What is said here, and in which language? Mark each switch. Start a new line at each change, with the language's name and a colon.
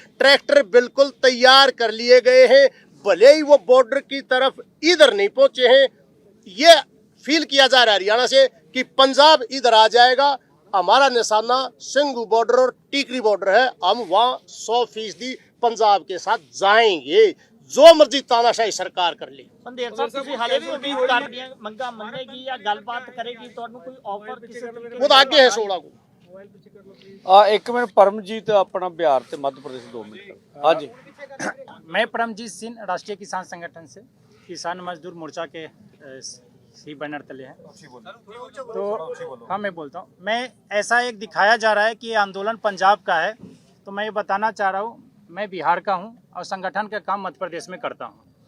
Hindi: Tractor बिल्कुल तैयार कर लिए गए हैं, भले ही वो बॉर्डर की तरफ इधर नहीं पहुंचे हैं। ये फील किया जा रहा है हरियाणा से कि पंजाब इधर आ जाएगा। हमारा निशाना सिंघू बॉर्डर और टिकरी बॉर्डर है, हम वहाँ 100% पंजाब के साथ जाएंगे, जो मर्जी तानाशाही सरकार कर ली।
Punjabi: पंडेर ਸਾਹਿਬ ਤੁਸੀਂ ਹਾਲੇ ਵੀ ਉਮੀਦ ਕਰਦੀਆਂ ਮੰਗਾ ਮੰਨੇਗੀ ਜਾਂ ਗੱਲਬਾਤ ਕਰੇਗੀ, ਤੁਹਾਨੂੰ ਕੋਈ ਆਫਰ ਕਿਸੇ ਤਰੀਕੇ
Hindi: वो तो आगे है 16 को।
Punjabi: ਇੱਕ ਮਿੰਟ
Hindi: परमजीत अपना बिहार से मध्य प्रदेश 2 मिनट। हाँ जी, मैं परमजीत सिंह राष्ट्रीय किसान संगठन से किसान मजदूर मोर्चा के सी बैनर तले हैं। तो हाँ, मैं बोलता हूँ, मैं ऐसा एक दिखाया जा रहा है कि ये आंदोलन पंजाब का है, तो मैं ये बताना चाह रहा हूँ, मैं बिहार का हूँ और संगठन का काम मध्य प्रदेश में करता हूँ।